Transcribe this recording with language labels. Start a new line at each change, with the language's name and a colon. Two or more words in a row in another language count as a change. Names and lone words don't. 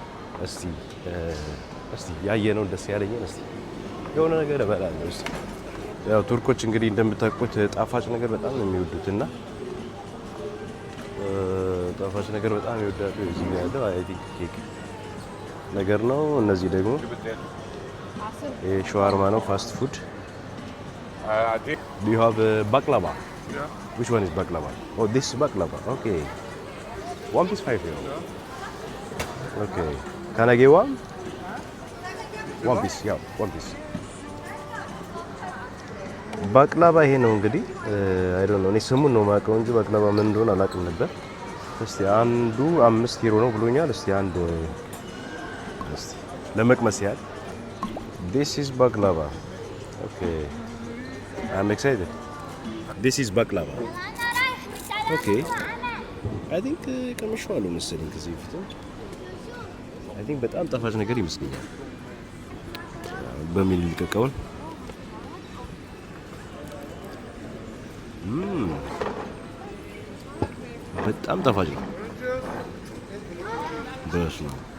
Amharic: እስቲ ያየነው ደስ ያለኝን እስቲ የሆነ ነገር እበላለሁ። እስቲ ያው ቱርኮች እንግዲህ እንደምታውቁት ጣፋጭ ነገር በጣም ነው የሚወዱትና ጣፋጭ ነገር በጣም ይወዳሉ። እዚህ ያለው
English: I think cake
Amharic: ነገር ነው። እነዚህ ደግሞ ሸዋርማ ነው፣
English: fast food። Do you have baklava? Yeah. Which one is baklava? Oh, this is baklava. Okay. 1 piece 5 euro. Yeah. Okay. Can I get one? 1 piece. Yeah, 1 piece.
Amharic: ባቅላባ ይሄ ነው እንግዲህ
English: I don't know
Amharic: እኔ ስሙን ነው የማውቀው እንጂ ባቅላባ ምን እንደሆነ አላውቅም ነበር። እስቲ አንዱ 5 ዩሮ ነው ብሎኛል። እስቲ አንድ ለመቅመስ ያህል
English: This is baklava. Okay. I'm excited. This is baklava. Okay. I think
Amharic: ቀምሼዋለሁ መሰለኝ ከዚህ በፊት።
English: I think
Amharic: በጣም ጣፋጭ ነገር ይመስለኛል። በሚል ልቀቀውን በጣም ጣፋጭ ነው። ድረስ ነው